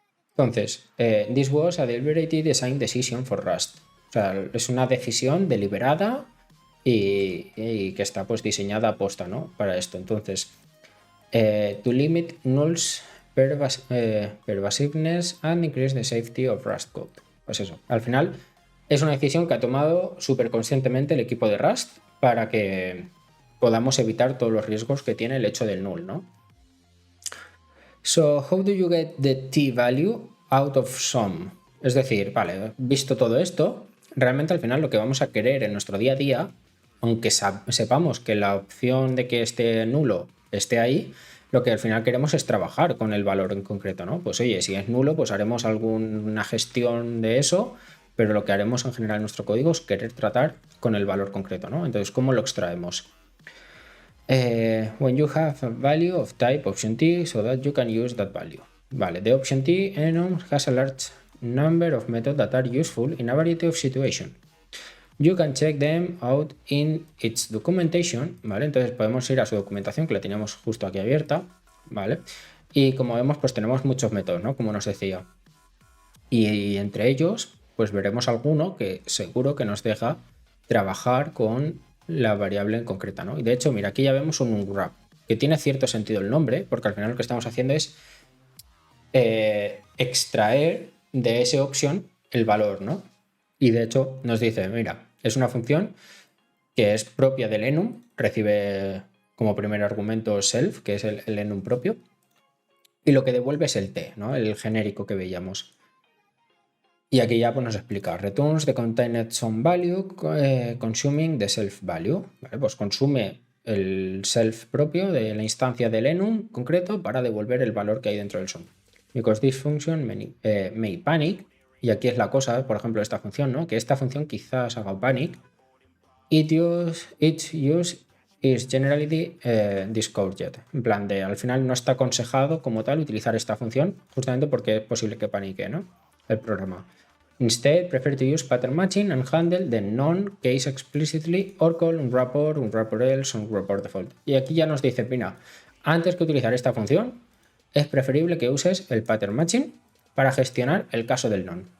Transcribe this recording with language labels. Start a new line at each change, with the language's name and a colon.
Spanish: Entonces,
English: this was a deliberate design decision for Rust.
Spanish: O sea, es una decisión deliberada y que está pues diseñada a posta, ¿no? Para esto. Entonces,
English: to limit nulls pervasiveness and increase the safety of Rust code.
Spanish: Pues eso, al final es una decisión que ha tomado súper conscientemente el equipo de Rust para que podamos evitar todos los riesgos que tiene el hecho del null, ¿no?
English: So, how do you get the t-value out of sum?
Spanish: Es decir, vale, visto todo esto, realmente al final lo que vamos a querer en nuestro día a día, aunque sepamos que la opción de que esté nulo esté ahí, lo que al final queremos es trabajar con el valor en concreto, ¿no? Pues oye, si es nulo, pues haremos alguna gestión de eso, pero lo que haremos en general en nuestro código es querer tratar con el valor concreto, ¿no? Entonces, ¿cómo lo extraemos?
English: When you have a value of type option T so that you can use that value.
Spanish: Vale,
English: the option T enum has a large number of methods that are useful in a variety of situations. You can check them out in its documentation,
Spanish: ¿vale? Entonces podemos ir a su documentación, que la teníamos justo aquí abierta, ¿vale? Y como vemos, pues tenemos muchos métodos, ¿no? Como nos decía. Y entre ellos, pues veremos alguno que seguro que nos deja trabajar con la variable en concreta, ¿no? Y de hecho, mira, aquí ya vemos un wrap, que tiene cierto sentido el nombre, porque al final lo que estamos haciendo es extraer de esa opción el valor, ¿no? Y de hecho nos dice, mira, es una función que es propia del enum, recibe como primer argumento self, que es el enum propio, y lo que devuelve es el t, ¿no? El genérico que veíamos. Y aquí ya pues, nos explica,
English: returns the contained some value consuming the self value.
Spanish: ¿Vale? Pues consume el self propio de la instancia del enum concreto para devolver el valor que hay dentro del sum.
English: Because this function may panic,
Spanish: y aquí es la cosa, por ejemplo, esta función, ¿no? Que esta función quizás haga panic.
English: Its use is generally discouraged.
Spanish: En plan de, al final no está aconsejado como tal utilizar esta función, justamente porque es posible que panique, ¿no? El programa.
English: Instead, prefer to use pattern matching and handle the non-case explicitly or call un wrapper else, un wrapper default.
Spanish: Y aquí ya nos dice, mira, antes que utilizar esta función, es preferible que uses el pattern matching para gestionar el caso del non.